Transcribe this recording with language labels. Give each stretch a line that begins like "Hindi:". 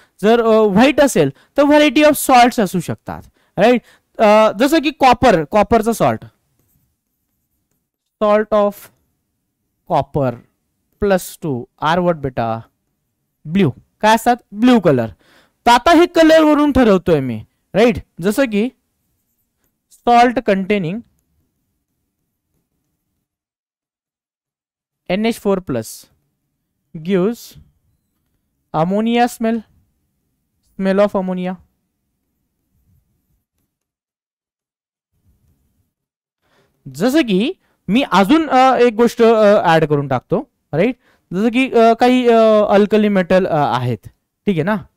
Marathi: जर व्हाईट असेल तर व्हरायटी ऑफ सॉल्ट्स असू शकतात, राईट. जसं की कॉपरचं salt of copper +2 R what बेटा ब्ल्यू, काय असतात, ब्ल्यू कलर. तर आता हे कलर वरून ठरवतोय मी, राईट. जसं की
English: Salt containing NH4+ gives ammonia smell of ammonia.
Marathi: जसं की मी अजून एक गोष्ट ऍड करून टाकतो, राईट. जसं की काही अल्कली मेटल आहेत, ठीक आहे ना.